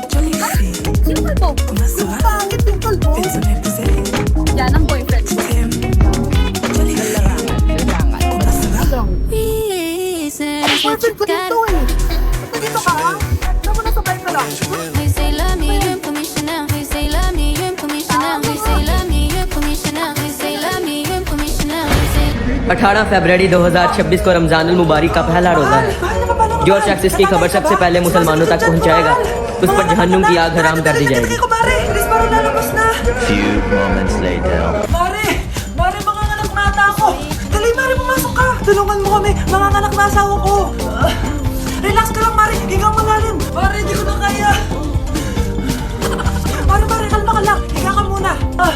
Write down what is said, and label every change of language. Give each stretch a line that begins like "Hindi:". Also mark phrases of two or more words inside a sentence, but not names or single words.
Filipino: Sino kalbo? Ang pangit yung kalbo. Yan ang boyfriend ko. Boyfriend ko dito eh. Ba't nandito ka, ha? Saan mo nasabay ka lang?
Hindi: अठारह फरवरी 2026 को रमजानुल मुबारक का पहला रोजा है। जो शख्स इसकी खबर सबसे पहले मुसलमानों तक पहुंचाएगा, उस पर जहन्नुम की आग हराम कर दी जाएगी।
English: Few moments later.
Filipino: Mare! Mare, manganganak na ata ako! Dali, Mare, pumasok ka! Tulungan mo kami! Manganganak na asawa ko! Relax ka lang, Mare! Higang malalim! Mare, hindi ko na kaya! Mare, kalma ka lang! Higa ka muna!